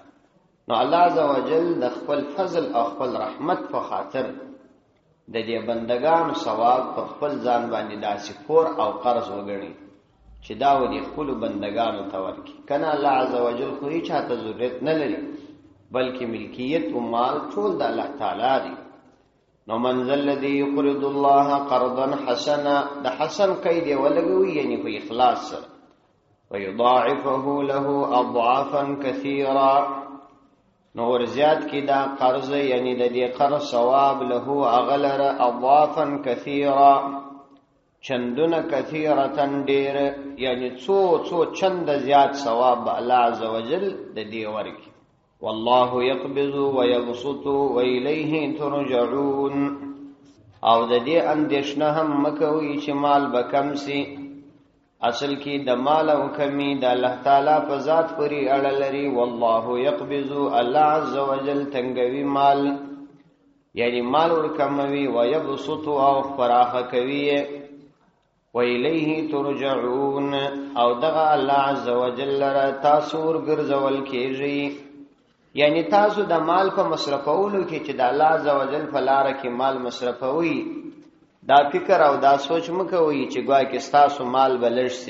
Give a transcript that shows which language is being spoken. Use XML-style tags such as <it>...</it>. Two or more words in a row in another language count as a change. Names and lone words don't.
<ps>نو</ps> <ar>الله عز وجل</ar> <ps>د خپل فضل او خپل رحمت په خاطر د دې بندگانو ثواب پر خپل ځان باندې داسې پور او قرض وګڼي چې دا و دې خپل بندگانو ته ورکړي. کنه</ps> <ar>الله عز وجل</ar> <ps>خو هیڅ چاته ضرورت نه لري، بلکې ملکیت او مال ټول د</ps> <ar>الله تعالی</ar> <ps>دی.</ps> <ar>نو من ذا الذي يقرض الله قرضا حسنا،</ar> <ps>د حسن قید ولګوي یعنی په اخلاص سره،</ps> <ar>ويضاعفه له اضعافا كثيرا،</ar> <ps>نو ورزیات کی دا قرض یعنی د دې قرض ثواب له اغلر</ps> <ar>اضعافا كثيرا،</ar> <ps>چندونه کثیرة ډیر، یعنی څو چند زیات ثواب</ps> <ar>الله عز وجل</ar> <ps>د دې ورکي.</ps> <ar>والله يقبض ويبسط وإليه ترجعون.</ar> <ps>او د دې اندیشنه هم مکوي چې مال به کم سي، اصل کې د مال او کمی د</ps> <ar>الله تعالی</ar> <ps>په ذات پورې اړه لري.</ps> <ar>والله يقبض الله عز وجل</ar> <ps>تنګوي مال، یعنی مال ورکموي، ويبسط او فراخه کوي،</ps> <ar>وإليه ترجعون.</ar> <ps>او دغه</ps> <ar>الله عز وجل</ar> <ps>را تاسو ورګرځول کېږي، یعنی تاسو د مال په مصرفولو کې چې د</ps> <ar>الله عز وجل</ar> <ps>په لاره کې مال مصرفوي، دا فکر او دا سوچ مکوئ چې ګویا کې ستاسو مال به لږ سي.</ps>